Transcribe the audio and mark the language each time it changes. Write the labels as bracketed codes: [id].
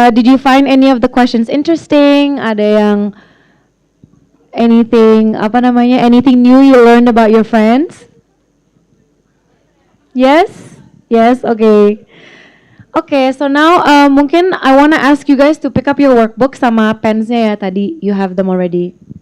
[en] Did you find any of the questions interesting? [id] Ada yang anything apa namanya? [en] Anything new you learned about your friends? Yes? Yes, okay. Okay, so now [id] mungkin [en] I wanna ask you guys to pick up your workbook [id] sama pens-nya ya tadi. [en] You have them already.